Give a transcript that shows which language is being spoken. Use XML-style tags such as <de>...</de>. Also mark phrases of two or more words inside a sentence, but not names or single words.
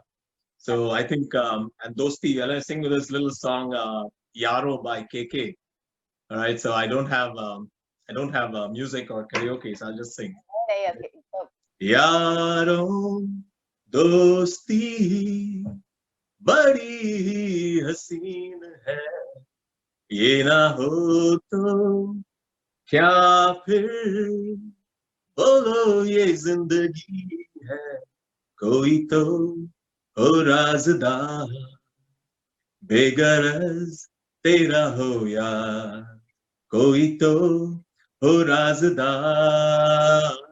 <en>So I think, and Dosti, I'll sing with this little song, Yaro by KK. All right. So I don't have music or karaoke, so I'll just sing. Okay.</en> <hi>यारों, दोस्ती, बड़ी हसीन है. ये ना हो तो क्या फिर बोलो ये ज़िंदगी है. कोई तो हो राज़दार बेगरज तेरा हो यार कोई तो हो राज़दार</hi>